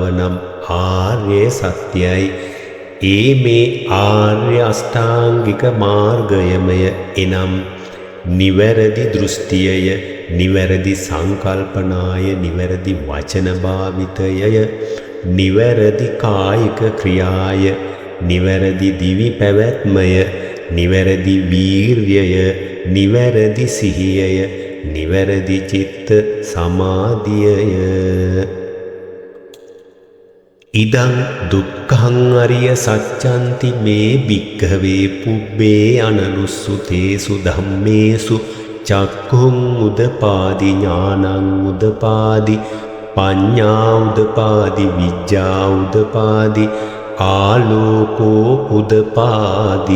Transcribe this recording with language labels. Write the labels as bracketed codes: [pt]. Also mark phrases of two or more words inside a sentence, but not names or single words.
[si] නම් ආර්ය සත්‍යයි ඒ මේ ආර්ය අෂ්ටාංගික මාර්ගයමය එනම් නිවැරදි දෘෂ්ටියය නිවැරදි සංකල්පනාය නිවැරදි වචන භාවිතයය නිවැරදි කායික ක්‍රියාය නිවැරදි දිවි පැවැත්මය නිවැරදි වීර්යය නිවැරදි සිහියය නිවැරදි චිත්ත සමාධියය [pi] ඉදං දුක්ඛං අරිය සත්‍යන්ති මේ භික්ඛවේ පුබ්බේ අනනුස්සුතේසු ධම්මේසු චක්ඛුං උදපාදි ඥානං උදපාදි පඤ්ඤා උදපාදි විඤ්ඤා උදපාදි ආලෝකෝ උදපාදි